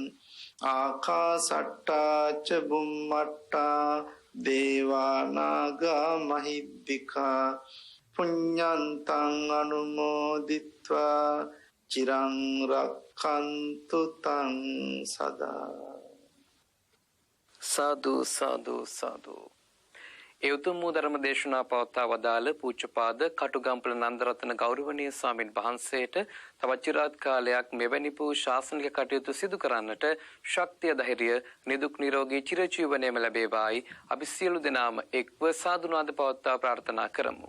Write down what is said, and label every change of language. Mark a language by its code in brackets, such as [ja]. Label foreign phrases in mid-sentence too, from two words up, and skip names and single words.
[pi] ආකාසට්ටා ච බුම්මට්ටා දේවා නාග මහිද්దికා පුඤ්ඤන්තං අනුමෝදිත්වා චිරං රක්ඛන්තු තං සදා. [si] සාදු සාදු සාදු. ඒ උතුම් වූ ධර්ම දේශනා පවත්වා වදාළ පූජ්‍යපාද කටුගම්පල නන්දරත්න ගෞරවනීය ස්වාමින් වහන්සේට තවත් චිරාත් කාලයක් මෙවැනි වූ ශාසනික කටයුතු සිදු කරන්නට ශක්තිය ධෛර්යය නිදුක් නිරෝගී චිරජීවනයේම ලැබේවායි අපි සියලු දෙනාම එක්ව සාදුනාද පවත්වා ප්‍රාර්ථනා කරමු.